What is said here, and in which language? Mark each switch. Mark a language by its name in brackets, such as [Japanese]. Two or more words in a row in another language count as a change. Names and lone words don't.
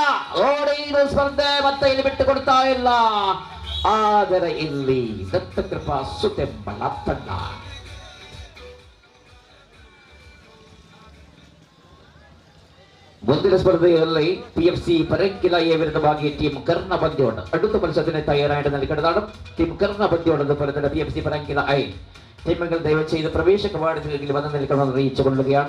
[Kannada] ಇದು ಸ್ಪರ್ಧೆ ಮತ್ತೆ ಇಲ್ಲಿ ಬಿಟ್ಟು ಕೊಡ್ತಾ ಇಲ್ಲ. ಆದರೆ ಇಲ್ಲಿ ದತ್ತಕೃಪಾ ಸುದೇಮಳ ತಂಡ ಮುಂದಿನ ಸ್ಪರ್ಧೆಯಲ್ಲಿ PFC ಪರಂಕಿಲಾಯ ವಿರುದ್ಧವಾಗಿ ಟೀಮ್ ಕರ್ಣ പന്തിയോട് [Malayalam] അടുത്ത മത്സരത്തിന് തയ്യാറായിട്ട് നൽകേണ്ടതാണ്. ടീം കർണ പന്തിയോട് പോലെ PFC പരങ്കില ഐ ടീമുകൾ ദയവ് ചെയ്ത് പ്രവേശ കവാടത്തിലേക്ക് വന്ന് നിൽക്കണമെന്ന് അറിയിച്ചു കൊള്ളുകയാണ്.